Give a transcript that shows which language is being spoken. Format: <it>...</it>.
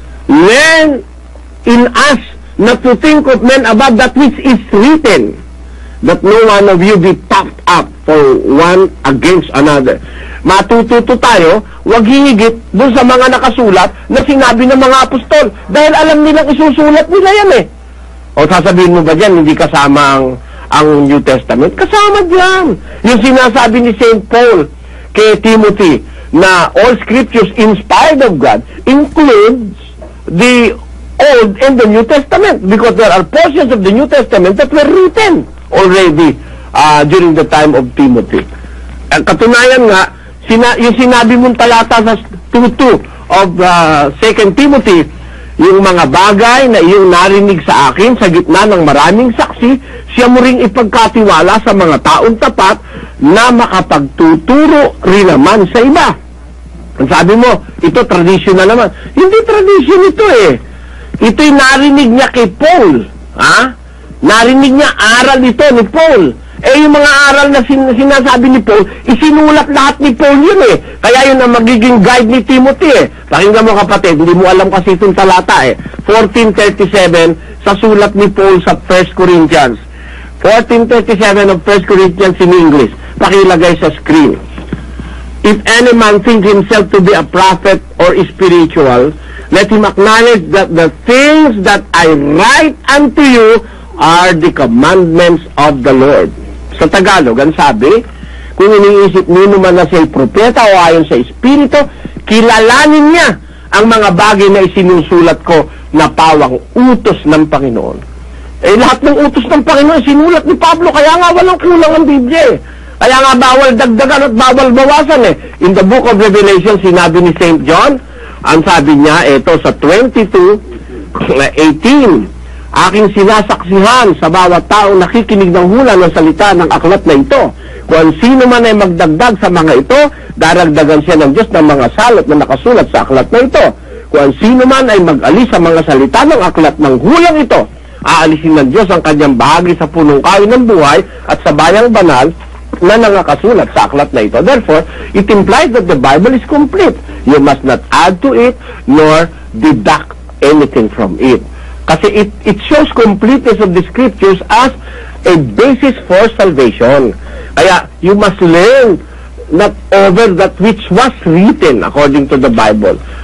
<en>Learn in us not to think of men above that which is written, that no one of you be puffed up for one against another.</en> <tl>Matututo tayo, wag hihigit doon sa mga nakasulat na sinabi ng mga apostol, dahil alam nilang isusulat nila yan eh. O sasabihin mo ba dyan, hindi kasama ang New Testament? Kasama dyan. Yung sinasabi ni St.</tl> <en>Paul kay Timothy na all scriptures inspired of God includes the Old and the New Testament, because there are portions of the New Testament that were written already during the time of Timothy.</en> <tl>Katunayan nga, yung sinabi mong talata sa 2:2 of 2 Timothy, yung mga bagay na iyong narinig sa akin sa gitna ng maraming saksi, siya mo ring ipagkatiwala sa mga taong tapat na makapagtuturo rin naman sa iba. Ang sabi mo, ito tradition na naman. Hindi tradition ito eh. Ito'y narinig niya kay Paul. Ha? Narinig niya aral ito ni Paul. Yung mga aral na sinasabi ni Paul, isinulat lahat ni Paul yun Kaya yun ang magiging guide ni Timothy Pakinggan mo kapatid, hindi mo alam kasi itong talata 14:37 sa sulat ni Paul sa 1 Corinthians.</tl> <en>14:37 of 1 Corinthians in English.</en> <tl>Pakilagay sa screen.</tl> <en>If any man think himself to be a prophet or spiritual, let him acknowledge that the things that I write unto you are the commandments of the Lord.</en> <tl>Sa Tagalog, ang sabi, kung iniisip nino man na siya'y propeta o ayon sa Espiritu, kilalanin niya ang mga bagay na isinusulat ko na pawang utos ng Panginoon. Lahat ng utos ng Panginoon sinulat ni Pablo, kaya nga walang kulang ang Biblia Kaya nga bawal dagdagan at bawal bawasan</tl> <en>In the book of Revelation,</en> <tl>sinabi ni St. John, ang sabi niya, ito sa 22:18, aking sinasaksihan sa bawat taong nakikinig ng hula ng salita ng aklat na ito. Kung sino man ay magdagdag sa mga ito, daragdagan siya ng Diyos ng mga salot na nakasulat sa aklat na ito. Kung sino man ay mag-alis sa mga salita ng aklat ng hulang ito, aalisin ng Diyos ang kanyang bahagi sa punong kahoy ng buhay at sa bayang banal na nakasulat sa aklat na ito.</tl> <en>Therefore, it implies that the Bible is complete. You must not add to it nor deduct anything from it.</en> <tl>Kasi</tl> <en>it shows completeness of the scriptures as a basis for salvation. Kaya, you must learn not over that which was written according to the Bible.</en>